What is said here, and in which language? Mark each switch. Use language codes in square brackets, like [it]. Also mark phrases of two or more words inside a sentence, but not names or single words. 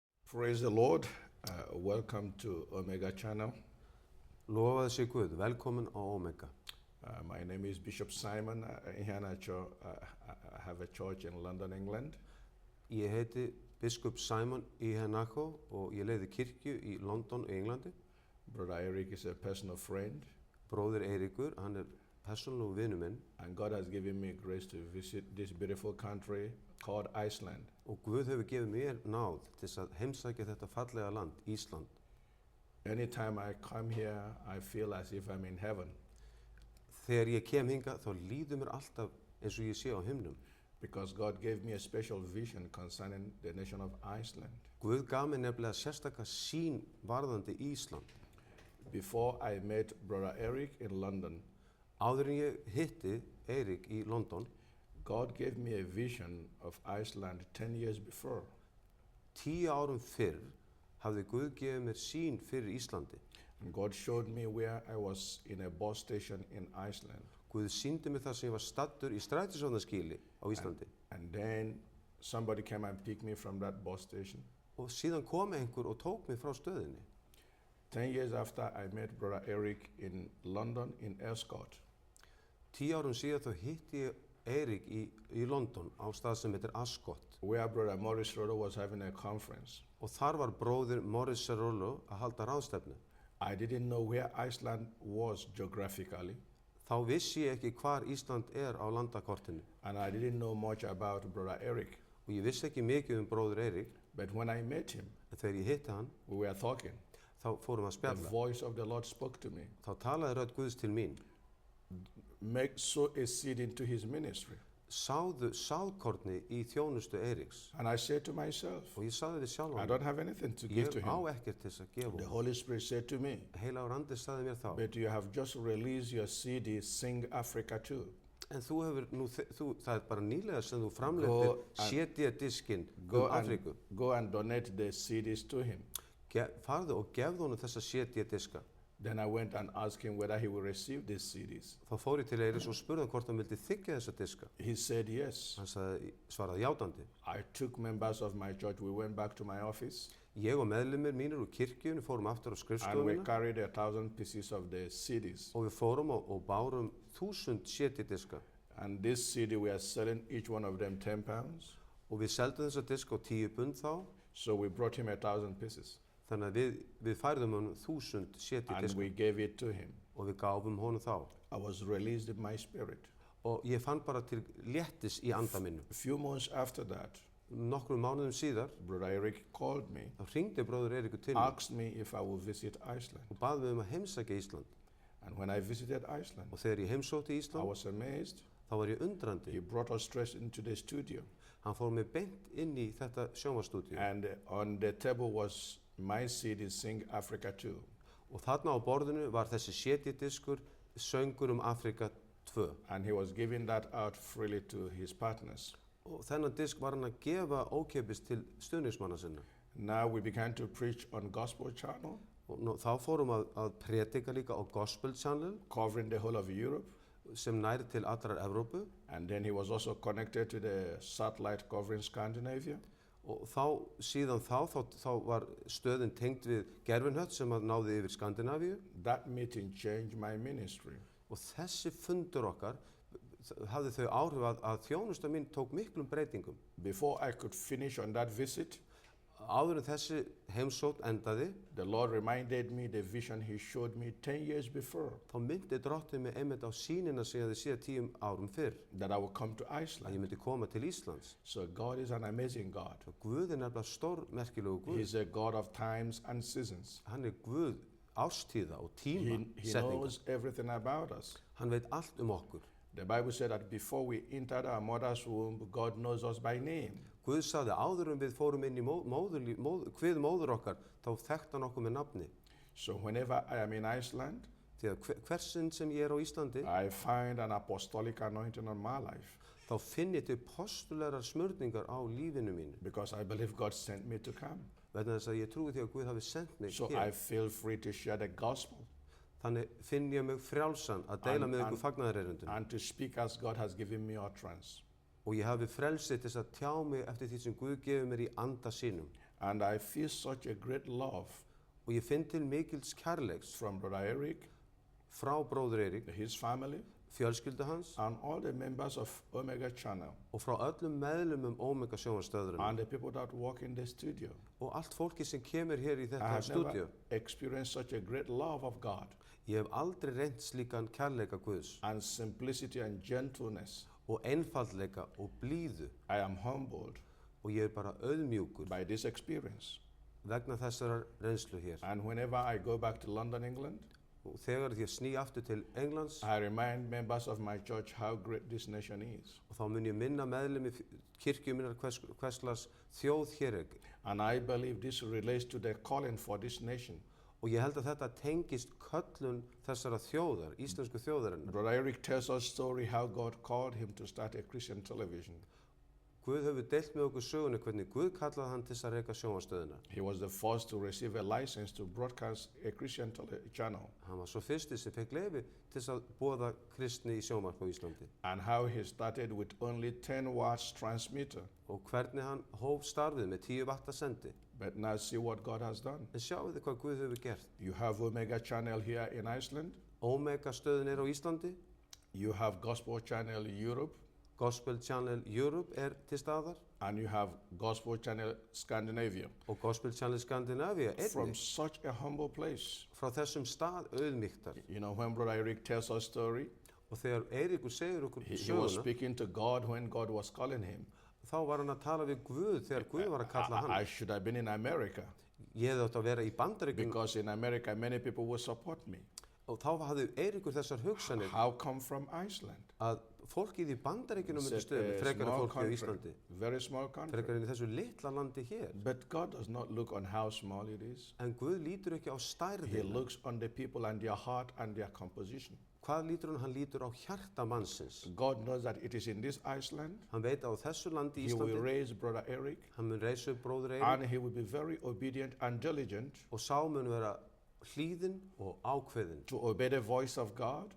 [en] Praise the Lord. Welcome to Omega Channel. [is] Lofaði sé Guð, velkomin á Omega. [en] My name is Bishop Simon. I have a church in London, England. [is] Ég heiti biskup Simon Iheanacho og ég leiði kirkju í London, Englandi. [en] Brother Eric is a personal friend. [is] Bróðir Eiríkur, hann persónulegur vinur minn. [en] And God has given me grace to visit this beautiful country called Iceland. [is] Og Guð hefur gefið mér náð til að heimsækja þetta fallega land, Ísland. [en] Anytime I come here, I feel as if I'm in heaven. [is] Þegar ég kem hingað, þá líður mér alltaf eins og ég sé á himnum. [en] Because God gave me a special vision concerning the nation of Iceland. [is] Guð gaf mér nefnilega sérstaka sýn varðandi Ísland. [en] Before I met Brother Eric in London, [is] áður en ég hitti Eirík í London, [en] God gave me a vision of Iceland 10 years before. [is] 10 árum fyrr hafði Guð gefið mér sýn fyrir Íslandi. [en] And God showed me where I was in a bus station in Iceland. [is] Guð sýndi mér það sem ég var staddur í strætisvagnaskýli á Íslandi. [en] And then somebody came and picked me from that bus station. [is] Og síðan kom einhver og tók mig frá stöðinni. [en] 10 years after I met Brother Eric in London in Ascot. [is] 10 árum síðan þá hitti ég Eirík í London á stað sem heitir Ascot. [en] Where Brother Maurice Rollo was having a conference. [is] Og þar var bróðir Maurice Rollo að halda ráðstefnu. [en] I didn't know where Iceland was geographically. [is] Þá vissi ég ekki hvar Ísland á landakortinu. [en] And I didn't know much about Brother Eric. [is] Og ég vissi ekki mikið bróður Eirík. [en] But when I met him, [is] en þegar ég hitti hann, [en] we were talking. [is] Þá fórum að spjalla. [en] The voice of the Lord spoke to me. [is] Þá talaði rödd Guðs til mín. [en] Sow a seed into his ministry. [is] Sáðu sáðkorni í þjónustu Eiríks. [en] And I said to myself, [is] og ég sagði við sjálfan, [en] I don't have anything to give to him. [is] Ég á ekkert til að gefa. [en] The Holy Spirit said to me, [is] Heilagur Andi sagði mér þá, [en] but you have just released your CD, Sing Africa 2. [is] En þú hefur það bara nýlega sem þú framleittir CD-diskinn Afríku. [en] Go and donate the CDs to him. [is] Farðu og gefðu honum þessa CD-diska. [en] Then I went and asked him whether he would receive these CDs. [is] Þá fór ég til Eiríks og spurði hann hvort hann vildi þiggja þessa diska. [en] He said yes. [is] Hann svaraði játandi. [en] I took members of my church, we went back to my office. [is] Ég og meðlimir mínir úr kirkjunni fórum aftur á skrifstofuna. [en] And we carried 1,000 pieces of the CDs. [is] Og við fórum og bárum 1000 CD-diska. [en] And this CD we are selling each one of them £10. [is] Og við seldum þessa diska á 10 pund þá. [en] So we brought him 1,000 pieces. [is] Þannig að við færðum honum 1000 CD-diska. [en] And we gave it to him. [is] Og við gáfum honum þá. [en] I was released in my spirit. [is] Og ég fann bara til léttis í anda mínu. [en] A few months after that, [is] nokkrum mánuðum síðar, [en] Brother Eric called me. [is] Þá hringdi bróðir Eiríkur til mig. [en] Asked me if I would visit Iceland. [is] Og bað mig að heimsækja Ísland. [en] And when I visited Iceland, [is] og þegar ég heimsótti Ísland, [en] I was amazed. [is] Þá var ég undrandi. [en] He brought us straight into the studio. [is] Hann fór mig beint inn í þetta sjónvarpsstúdíu. [en] And on the table was my CD, Sing Africa 2. [is] Og þarna á borðinu var þessi CD-diskur, Söngur Afrika 2. [en] And he was giving that out freely to his partners. [is] Og þennan disk var hann að gefa ókeypis til stuðningsmanna sinna. [en] Now we began to preach on Gospel Channel. [is] Og þá fórum að predika líka á Gospel Channel. [en] Covering the whole of Europe. [is] Sem næri til allrar Evrópu. [en] And then he was also connected to the satellite covering Scandinavia. [is] Og síðan þá var stöðin tengd við gerfinhött sem náði yfir Skandinavíu. [en] That meeting changed my ministry. [is] Og þessi fundur okkar hafði þau áhrif að þjónusta mín tók miklum breytingum. [en] Before I could finish on that visit, [is] áður en þessi heimsókn endaði, [en] the Lord reminded me the vision he showed me 10 years before. [is] Þá myndi drottinn mig einmitt á sýnina sem ég hafði séð 10 árum fyrr. [en] That I would come to Iceland. [is] Að ég myndi koma til Íslands. [en] So God is an amazing God. [is] Og Guð nefnilega stór merkilegur Guð. [en] He's a God of times and seasons. [is] Hann Guð ástíða og tíma [en] He knows everything about us. [is] Hann veit allt okkur. [en] The Bible said that before we entered our mother's womb, God knows us by name. [is] Guð sagði áður en við fórum inn í hvið móður okkar, þá þekkti hann okkur með nafni. [en] So whenever I am in Iceland, [is] því að hversinn sem ég á Íslandi, [en] I find an apostolic anointing on my life. [is] Þá finn ég til postulegar smörningar á lífinu mínu. [en] Because I believe God sent me to come. [is] Vegna þess að ég trúi því að Guð hafi sendt mig [en] so [is] hér. [en] I feel free to share the gospel. [is] Þannig finn ég mig frjálsan að deila með ykkur fagnaðarerindum. [en] And to speak as God has given me utterance. [is] Og ég hafi frelsið til að tjá mig eftir því sem Guð gefur mér í anda sínum. [en] And I feel such a great love [is] og ég finn til mikils kærleiks [en] from Brother Eric, [is] frá bróður Eirík, [en] his family, [is] fjölskyldu hans [en] and all the members of Omega Channel, [is] og frá öllum meðlumum Omega sjónvarpsstöðvarinnar [en] and the people that work in the studio. [is] og allt fólki sem kemur hér í [en] I [is] þetta [en] have [is] stúdíu. [en] never experienced such a great love of God [is] Ég hef aldrei reynt slíkan kærleika Guðs [en] and simplicity and gentleness. [is] og einfaldleika og blíðu [en] I am humbled [is] og ég er bara auðmjúkur [en] by this experience. [is] vegna þessarar reynslu hér. [en] And whenever I go back to London, England, [is] Og þegar ég sný aftur til Englands [en] I remind members of my church how great this nation is. [is] og þá mun ég minna meðlumi kirkju minnar hverslas þjóð hér er. [en] And I believe this relates to the calling for this nation. [is] Og ég held að þetta tengist köllun þessara þjóðar, íslensku þjóðarinnar. [en] Brother Eric tells us story how God called him to start a Christian television. [is] Guð hefur deilt með okkur sögunni hvernig Guð kallaði hann til þess að reka sjónvarpsstöðina. [en] He was the first to receive a license to broadcast a Christian channel, [is] Hann var svo fyrsti sem fekk leyfi til þess að boða kristni í sjónvarp á Íslandi. [en] and how he started with only 10 watts transmitter. [is] Og hvernig hann hóf starfið með 10 vatta sendi. [en] But now see what God has done. [is] En sjáu þið hvað Guð hefur gert. [en] You have Omega Channel here in Iceland. [is] Omega stöðin er á Íslandi, [en] You have Gospel Channel in Europe. [is] Gospel Channel Europe er til staðar [en] And you have Gospel Channel Scandinavia. [is] og Gospel Channel Scandinavia [en] From [is] einnig [en] such a humble place. [is] frá þessum stað auðmíktar. [en] You know, when Brother Eric tells us story, [is] Og þegar Eiríkur segir okkur [en] he was [is] söguna, [en] speaking to God when God was calling him. [is] þá var hann að tala við Guð þegar Guð var að kalla [en] I [is] hann. [en] should have been in America [is] Ég hefði átt að vera í Bandaríkjum [en] because in America many people will support me. [is] og þá hafði Eiríkur þessar hugsanir [en] How come from Iceland? [is] að fólkið í Bandaríkjunum myndi [en] It's [is] stöðu, [en] a [is] frekar en [en] small [is] fólkið á [en] country, [is] Íslandi, [en] very small country. [is] frekar en í þessu litla landi hér. [en] But God does not look on how small it is. [is] En Guð lítur ekki á [en] He [is] stærðina. [en] looks on the people and their heart and their composition. [is] Hvað lítur hann? Hann lítur á hjarta mannsins. [en] God knows that it is in this Iceland. [is] Hann veit að á þessu landi [en] He will [is] Íslandi, [en] raise Brother Eric [is] hann mun reisa upp bróður [en] and [is] Eirík [en] he will be very obedient and diligent [is] og sá mun vera hlýðinn og ákveðinn [en] to obey the voice of God